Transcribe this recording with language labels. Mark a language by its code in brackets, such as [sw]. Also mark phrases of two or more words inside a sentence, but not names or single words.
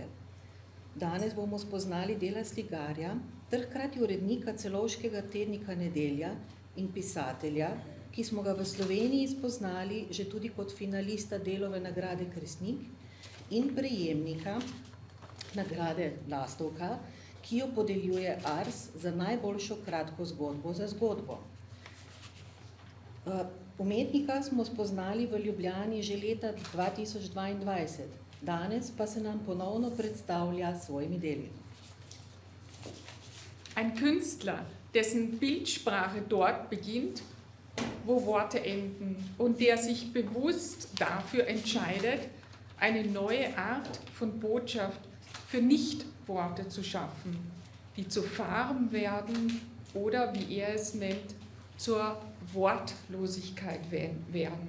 [sl] Danes bomo spoznali dela slikarja ter hkrati urednika celovškega tednika Nedelja in pisatelja, ki smo ga v Sloveniji spoznali že tudi kot finalista Delove nagrade Kresnik in prejemnika nagrade Lastovka, ki jo podeljuje Ars za najboljšo kratko zgodbo za zgodbo. Umetnika smo spoznali v Ljubljani že leta 2022, danes pa se nam ponovno predstavlja s svojimi deli. [de] Ein Künstler, dessen Bildsprache dort beginnt, wo Worte enden und der sich bewusst dafür entscheidet, eine neue Art von Botschaft für Nicht-Worte zu schaffen, die zu Farben werden oder, wie er es nennt, zur Wortlosigkeit werden.